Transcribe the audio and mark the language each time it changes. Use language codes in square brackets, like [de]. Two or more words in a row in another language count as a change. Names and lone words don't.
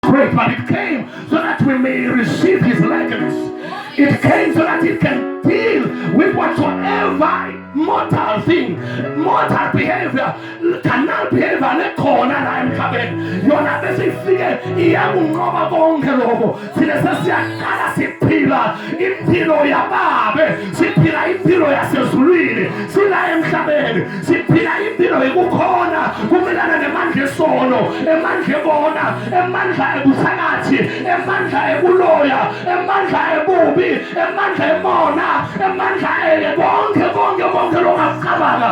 [en] great, but it came so that we may receive his likeness. It came so that it can deal with whatsoever mortal thing, mortal behavior, carnal behavior [ss] lekhona la emhlabeni. Yona bese ifike iyakunqoba konke lokho. Thina sesiyaqala siphila impilo yababe, siphila impilo yasezulwini, sila emhlabeni siphila impilo yokukhona kumelana nemandla esono, emandla ebona, emandla ebuthakathi, emandla ebuloya, emandla ebubi, emandla emona, emandla bonke lokacabanga.